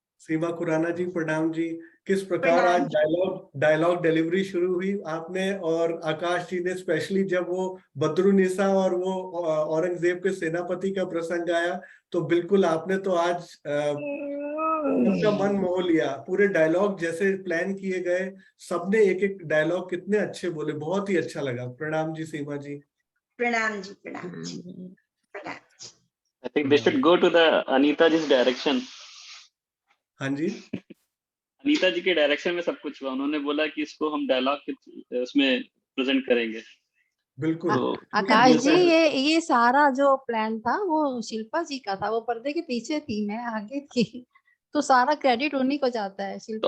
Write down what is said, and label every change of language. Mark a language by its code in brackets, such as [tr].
[hi] सीमा खुराना जी, प्रणाम जी। किस प्रकार आज डायलॉग डिलीवरी शुरू हुई आपने और आकाश जी ने, स्पेशली जब वो बद्रुनिसा और वो औरंगजेब के सेनापति का प्रसंग आया, तो बिल्कुल आपने तो आज सबका मन मोह लिया। पूरे डायलॉग जैसे प्लान किए गए, सबने एक एक डायलॉग कितने अच्छे बोले, बहुत ही अच्छा लगा। प्रणाम जी सीमा जी। प्रणाम जी, प्रणाम जी। [en] I think they should go to the Anita ji's direction. [hi] हाँ जी, अनीता जी के डायरेक्शन में सब कुछ हुआ। उन्होंने बोला कि इसको हम डायलॉग उसमें प्रेजेंट करेंगे। बिल्कुल। आकाश जी, ये सारा जो प्लान था वो शिल्पा जी का था, वो पर्दे के पीछे थी, मैं आगे थी। तो सारा क्रेडिट उन्हीं को जाता है, शिल्पा